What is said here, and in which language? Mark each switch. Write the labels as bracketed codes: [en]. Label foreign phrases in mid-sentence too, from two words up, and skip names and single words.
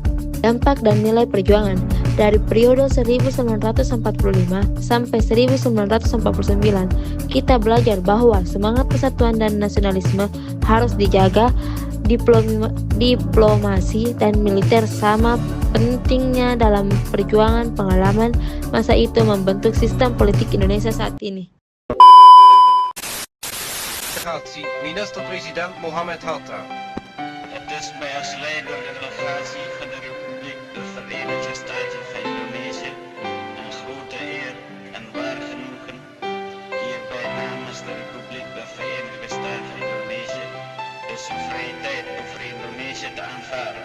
[id] Dampak dan nilai perjuangan. Dari periode 1945 sampai 1949, kita belajar bahwa semangat persatuan dan nasionalisme harus dijaga. Diplomasi dan militer sama pentingnya dalam perjuangan. Pengalaman masa itu membentuk sistem politik Indonesia saat ini. [nl] Minister-president Mohammed Hatta. Het is mij als leider en delegatie van de Republiek de Verenigde Staten van Indonesië een grote eer en waar genoegen hierbij namens de Republiek de Verenigde Staten van Indonesië de soevereiniteit over Indonesië te aanvaarden.